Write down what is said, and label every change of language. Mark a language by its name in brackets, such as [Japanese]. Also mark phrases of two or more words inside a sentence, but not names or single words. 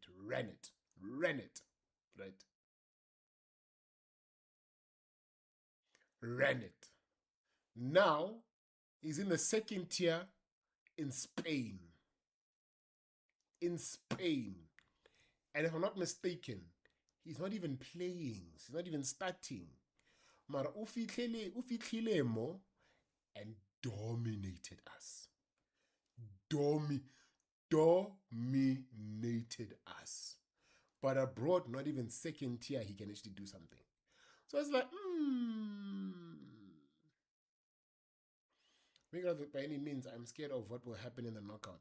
[English] Ran it, right? Ran it. Now he's in the second tier in Spain. In Spain, and if I'm not mistaken, he's not even playing. He's not even starting. [Tswana] Mara ufitlile mo [English] and dominated us. Dominated us. But abroad, not even second tier, he can actually do something. So it's like, by any means, I'm scared of what will happen in the knockout.